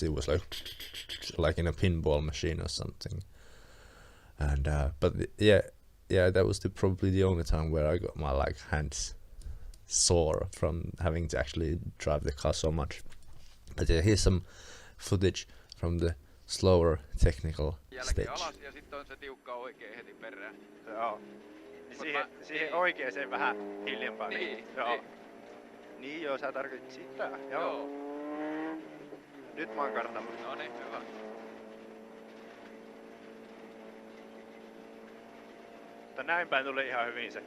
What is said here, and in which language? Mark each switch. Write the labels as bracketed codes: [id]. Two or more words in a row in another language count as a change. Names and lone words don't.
[en] It was like in a pinball machine or something. And but yeah, that was probably the only time where I got my like hands sore from having to actually drive the car so much. But yeah, here's some footage from the slower technical stage. [fi] Alas ja sitten on se tiukka oikein heti perään. Joo. Siihen oikeeseen vähän hiljempaa. Niin. Joo. Niin joo, sä tarkoitit sitä. Joo. Nyt mä oon kartalla. Noniin, hyvä. Mutta näin päin tuli ihan hyvin se.